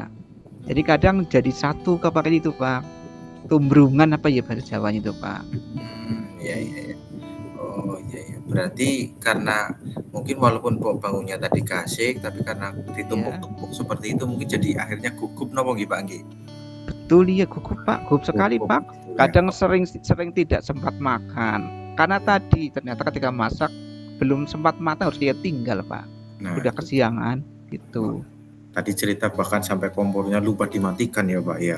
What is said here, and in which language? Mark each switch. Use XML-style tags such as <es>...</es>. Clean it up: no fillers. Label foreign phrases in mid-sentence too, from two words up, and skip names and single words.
<id>Jadi kadang jadi satu kepakai itu Pak, tumbrungan bahasa Jawanya itu Pak. Iya. Oh iya. Berarti karena mungkin walaupun bangunnya tadi kasih, tapi karena ditumpuk-tumpuk seperti itu mungkin jadi akhirnya gugup</id> <jv>nopo nggih</jv> <id>Pak nggih? Betul ya, gugup Pak, gugup sekali Pak. Kadang sering tidak sempat makan karena tadi ternyata ketika masak belum sempat matang harus dia tinggal Pak. Udah kesiangan gitu. Tadi cerita bahkan sampai kompornya lupa dimatikan ya Pak ya.</id>